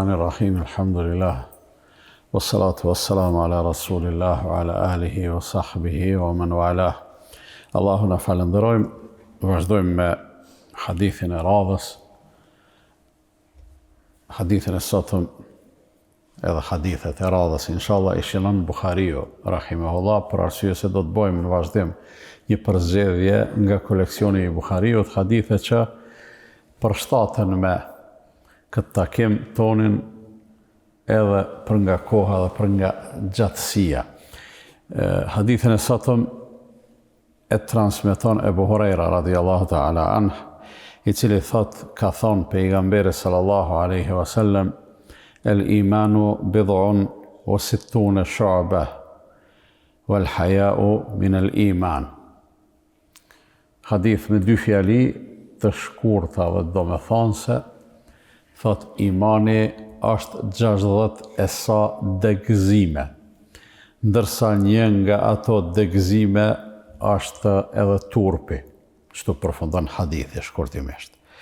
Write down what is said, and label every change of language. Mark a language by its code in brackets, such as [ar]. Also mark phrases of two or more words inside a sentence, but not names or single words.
[ar] بسم الله الرحمن الرحيم الحمد لله والصلاة والسلام على رسول الله وعلى آله وصحبه ومن والاه. [sq] Allahu na falenderojmë, vazhdojmë me hadithin e radhës. Hadithin e sotëm, edhe hadithet e radhës, inshallah, ishinon Bukhariu, rahimahullah, për arsye se do të bëjmë në vazhdim një përzgjedhje nga koleksioni i Bukhariut, hadithe që përshtaten me këtë takim tonin edhe për nga koha dhe për nga gjatësia. Hadithin e sotëm e transmeton Ebu Hurajra [ar] رضي الله تعالى عنه, [sq] i cili thot, ka thonë pejgamberi [ar] صلى الله عليه وسلم, الإيمان بضع وستون شعبة والحياء من الإيمان. [sq] Hadith me dy fjali të shkurta dhe domethënëse, thot imani është 60 e sa degëzime, ndërsa një nga ato degëzime është edhe turpi, çtu përfundon hadithi shkurtimisht.